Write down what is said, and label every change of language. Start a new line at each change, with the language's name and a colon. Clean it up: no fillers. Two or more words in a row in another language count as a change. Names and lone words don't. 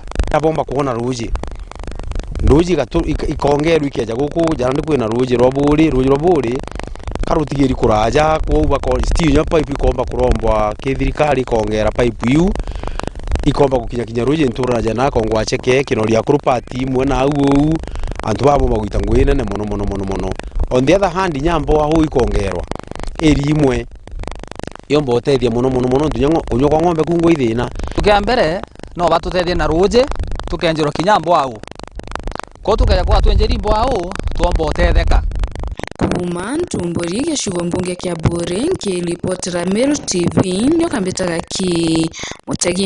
Meru: abomba kuona ruji ikongerwa ikeja guku jana ndi kwina ruji rwa buri karutigiri kuraja kuuba ko stinya pipe ikomba kurombwa kithirikari kongera pipe yu ikomba gukinya ruji ntura jana kongwa cheke kinoria kurupati imwe na au antu babo magwita ngwine ne mono
English: on the other hand
Meru: nyambo aho ikongerwa eri imwe yombo utethia mono ntunyango unyo kwa ng'ombe kungo ithina tukiambere no batutethie na ruji tukenjirwo kinyambo au ko tukeja kwa twenjeri mbo au tuomba utetheka kuma ntumburi gĩcigo mbunge kĩa Bure nkĩripotera Meru TV nĩyo kambĩtaga ki Mutegi